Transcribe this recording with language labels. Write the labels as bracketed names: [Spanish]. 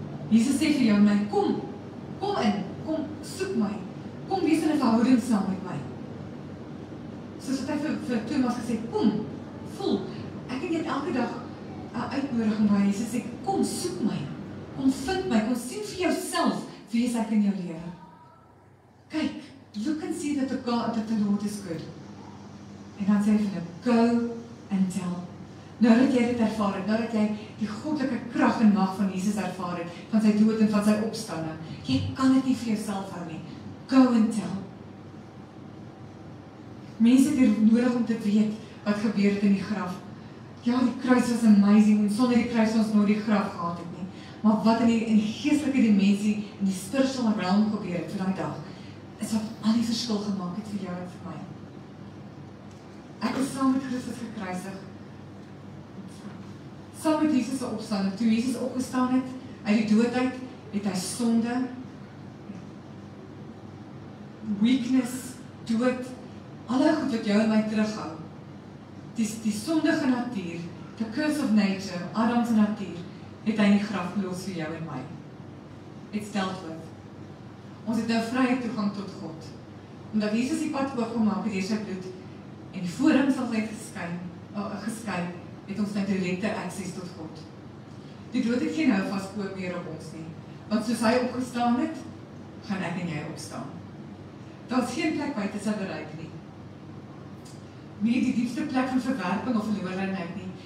[Afrikaans] Jesus sê vir jou en my, kom in, kom, soek my, kom wees in 'n verhouding saam met my. Soos wat hy vir Thomas gesê, kom, voel, ek het elke dag 'n uitnodiging waar Jesus sê, kom, soek my, kom vind my, kom sien vir jouself wie is ek in jou lewe. [English] Kyk, look and see that the Lord is good. [Afrikaans] En dan sê hy vir hulle, [English] go and tell. [Afrikaans] Nou dat jy dit ervaar het, nou dat jy die goddelike krag en mag van Jesus ervaar het, van sy dood en van sy opstanding, jy kan dit nie vir jouself hou nie. [English] Go and tell. [Afrikaans] Mense het hier nodig om te weet wat gebeur het in die graf. Ja, die kruis was amazing, en sonder die kruis ons nooit die graf gehad het nie. Maar wat in die geestelike dimensie, in die [English] spiritual realm [Afrikaans] gebeur het vir die dag, is wat al die verskil gemaak het vir jou en vir my. Ek is saam met Christus gekruisig. Saam met Jesus se opstanding. Toe Jesus opgestaan het uit die dood uit, het hy sonde, weakness, dood, alle goed wat jou en my terughou. Die sondige natuur, [English] the curse of nature, [Afrikaans] Adam se natuur, het hy in die graf gelos vir jou en my. [English] It's dealt with. [Afrikaans] Ons het nou vrye toegang tot God. Omdat Jesus die pad oopgemaak het deur sy bloed en die voorhang sal geskei, het ons nou direkte access tot God. Die dood het geen houvas meer op ons nie, want soos hy opgestaan het, gaan ek en jy opstaan. Daar is geen plek buite sy bereik nie. Nie die diepste plek van verwerping of verlorenheid nie.